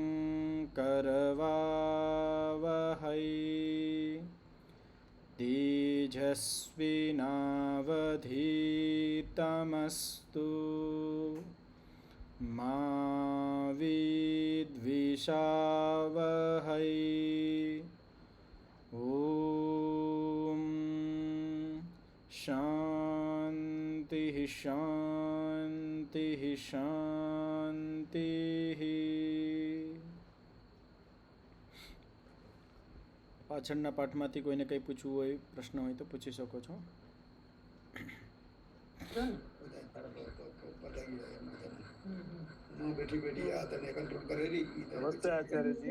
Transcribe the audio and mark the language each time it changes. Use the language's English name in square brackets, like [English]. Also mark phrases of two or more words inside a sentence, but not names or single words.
[Sanskrit] करवावहै तेजस्विनावधीतमस्तु मा विद्विषावहै। ॐ शान्तिः शान्तिः शान्तिः। [Gujarati] પાછળના પાઠમાંથી કોઈને કંઈ પૂછવું હોય, પ્રશ્ન હોય તો પૂછી શકો છો. નમસ્તે આચાર્ય જી.